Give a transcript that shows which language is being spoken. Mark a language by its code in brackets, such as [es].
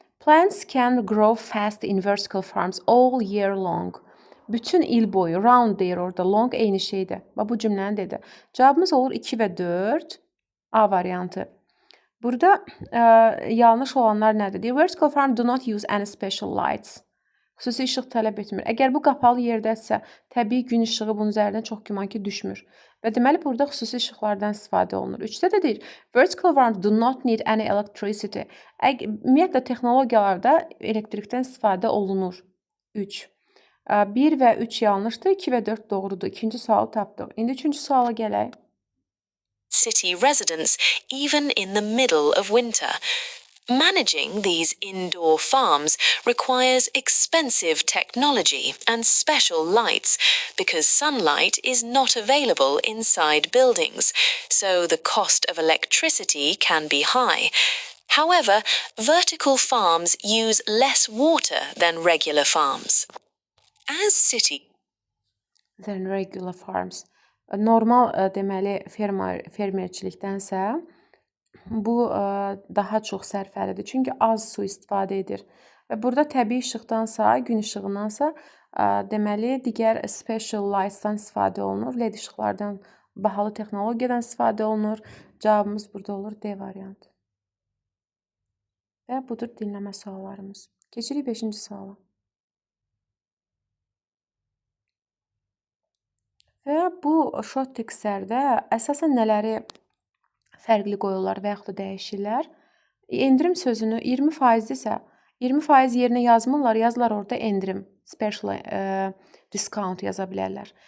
[en] Plants can grow fast in vertical farms all year long. [az] Bütün il boyu, round deyir orada, long eyni şeydir. Bax, bu cümləni dedi. Cavabımız olur 2 və 4. A variantı. Burada yanlış olanlar nədir? Deyir, [en] vertical farm do not use any special lights. [az] Xüsusi işıq tələb etmir. Əgər bu qapalı yerdəsə, təbii gün işığı bunun üzərinə çox güman ki, düşmür. Və deməli, burada xüsusi işıqlardan istifadə olunur. 3-də də deyir, [en] vertical farms do not need any electricity. [az] Ümumiyyətlə, texnologiyalarda elektrikdən istifadə olunur. 3. 1 və 3 yanlışdır, 2 və 4 doğrudur. İkinci sualı tapdıq. İndi üçüncü suala gələk. [en] City residents, even in the middle of winter. Managing these indoor farms requires expensive technology and special lights because sunlight is not available inside buildings, so the cost of electricity can be high. However, vertical farms use less water than regular farms. As Than regular farms. [az] Normal deməli fermerçilikdənsə bu daha çox sərfəlidir. Çünki az su istifadə edir. Və burada təbii işıqdansa, gün işığındansa deməli digər special lights'dan istifadə olunur. LED işıqlardan, bahalı texnologiyadan istifadə olunur. Cavabımız burada olur D variantı. Və budur dinləmə suallarımız. Keçirik 5-ci suala. Və bu short textlərdə əsasən nələri fərqli qoyurlar və yaxud da dəyişirlər? Endirim sözünü 20%-dirsə, 20% yerinə yazmırlar, yazırlar orada endirim, special discount yaza bilərlər.